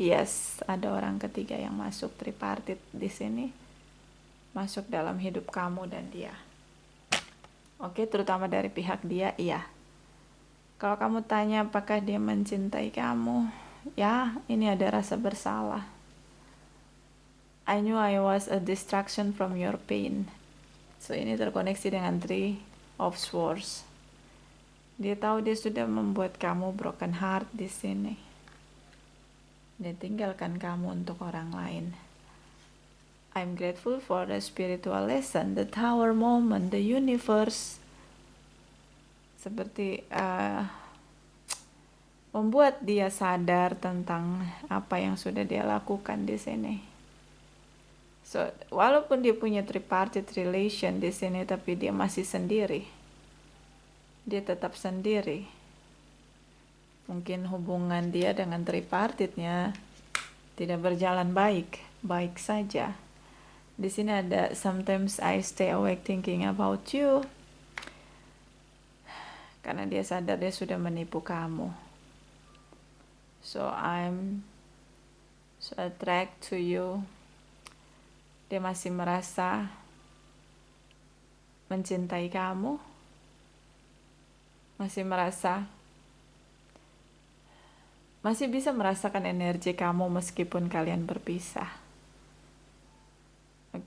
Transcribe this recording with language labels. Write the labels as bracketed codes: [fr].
[id] Yes, ada orang ketiga yang masuk. Tripartite di sini masuk dalam hidup kamu dan dia. Oke, terutama dari pihak dia, iya. Kalau kamu tanya apakah dia mencintai kamu, ya ini ada rasa bersalah. [en] I knew I was a distraction from your pain. [id] So ini terkoneksi dengan Three of Swords. Dia tahu dia sudah membuat kamu broken heart di sini. Dia tinggalkan kamu untuk orang lain. [en] I'm grateful for the spiritual lesson, the tower moment, the universe. [id] Seperti membuat dia sadar tentang apa yang sudah dia lakukan di sini. So, walaupun dia punya tripartite relation di sini, tapi dia masih sendiri. Dia tetap sendiri. Mungkin hubungan dia dengan tripartitnya tidak berjalan baik saja. Di sini ada [en] sometimes I stay awake thinking about you. [id] Karena dia sadar dia sudah menipu kamu. [en] So I'm so attracted to you. [id] Dia masih merasa mencintai kamu. Masih bisa merasakan energi kamu meskipun kalian berpisah. Oke.